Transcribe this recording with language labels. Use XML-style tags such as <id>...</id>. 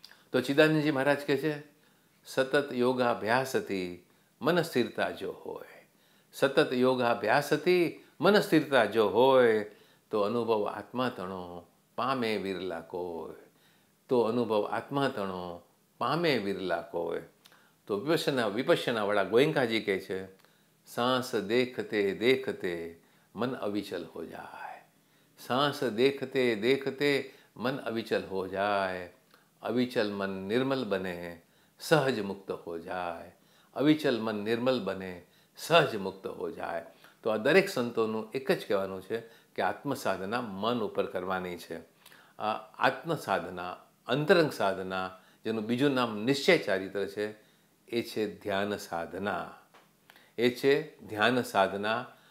<gu>તો ચિદાનંદજી મહારાજ કહે છે, સતત યોગાભ્યાસથી મન સ્થિરતા જો હોય, સતત યોગાભ્યાસથી મન સ્થિરતા જો હોય, તો અનુભવ આત્મા તણો પામે વિરલા કોઈ, તો અનુભવ આત્મા તણો પામે વિરલા કોઈ. તો વિપશ્યનાવાળા ગોયંકાજી કહે છે,</gu> <hi>सांस देखते देखते मन अविचल हो जाए, सांस देखते देखते मन अविचल हो जाए, अविचल मन निर्मल बने सहज मुक्त हो जाए, अविचल मन निर्मल बने सहज मुक्त हो जाए.</hi> <gu>તો આ દરેક સંતોનું એક જ કહેવાનું છે કે આત્મસાધના મન ઉપર કરવાની છે. આ આત્મસાધના, અંતરંગ સાધના, જેનું બીજું નામ નિશ્ચય ચારિત્ર છે, એ છે ધ્યાન સાધના, એ છે ધ્યાન સાધના.</gu>